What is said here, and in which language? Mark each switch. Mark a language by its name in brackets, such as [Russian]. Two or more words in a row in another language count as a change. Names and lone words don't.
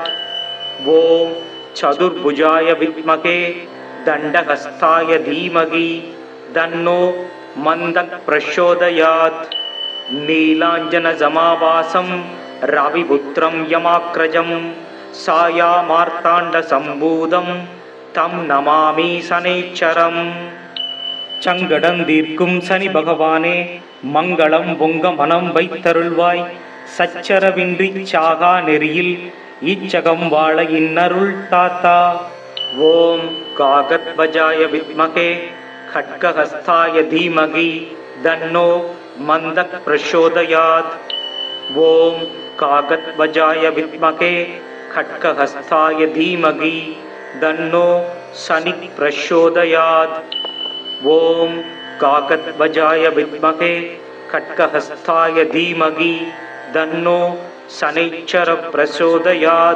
[Sanskrit] ओम चतुर्भुजाय विद्महे दण्डहस्ताय धीमहि तन्नो मन्दः प्रचोदयात्. नीलाञ्जनसमाभासं रविपुत्रं यमाग्रजं सायामार्ताण्डसम्भूतं तं नमामि शनैश्चरम्. [Tamil] சங்கடந்தீர்க்கும் சனி பகவானே மங்களம் பொங்க மனம் வைத்தருள்வாய். சச்சரவின்றி சாகா நெறியில் இச்சகம் வாழ இன்னருள் தாத்தா. [Sanskrit] ओम् काकध्वजाय विद्महे खड्गहस्ताय धीमहि तन्नो मन्दः प्रचोदयात्। ओम कागद्वजाय विद्महे खड्गहस्ताय धीमहि तन्नो शनिः प्रचोदयात्। ओम कागद्वजाय विद्महे खड्गहस्ताय धीमहि तन्नो शनिश्चरः प्रचोदयात्।